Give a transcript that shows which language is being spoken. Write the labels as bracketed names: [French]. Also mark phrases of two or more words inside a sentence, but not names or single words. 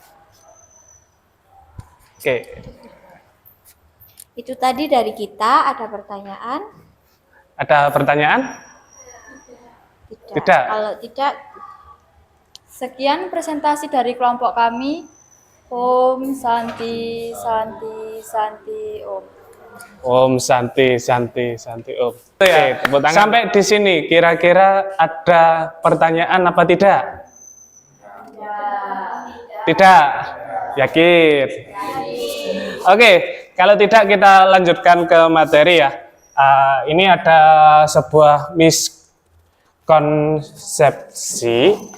[Indonesian] Oke, Itu tadi dari kita, ada pertanyaan? ada pertanyaan? Tidak. Kalau tidak, Sekian presentasi dari kelompok kami. [Sanskrit] Om Santi Santi Santi Om. Om Santi Santi Santi Om. [Indonesian] Oke, tepuk tangan. Sampai di sini kira-kira ada pertanyaan apa tidak? Tidak. Yakin? Oke, kalau tidak kita lanjutkan ke materi ya. Ini ada sebuah miskonsepsi.